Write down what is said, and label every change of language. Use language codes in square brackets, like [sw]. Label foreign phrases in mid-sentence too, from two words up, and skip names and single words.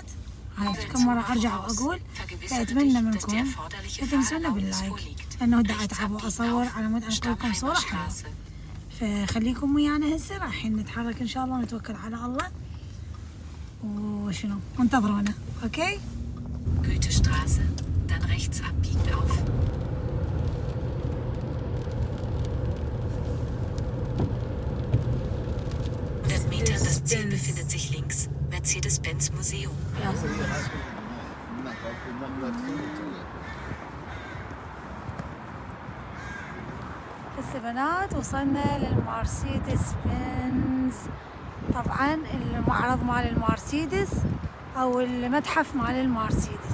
[ar] هاي كم مرة أرجع وأقول، فأتمنى منكم لا تنسونا باللايك، لأنه دا أتعب وأصور على مود أنقل لكم صورة حلوة. فخليكم ويانا هسه رايحين نتحرك إن شاء الله ونتوكل على الله. وشنو انتظرونا. أوكي. [de] Goethestraße, dann rechts abbiegen auf. 100 Metern das Ziel befindet sich links. Mercedes-Benz Museum. [ar] هسه بنات وصلنا للمرسيدس بنز. طبعا المعرض مال المرسيدس او المتحف مال المرسيدس.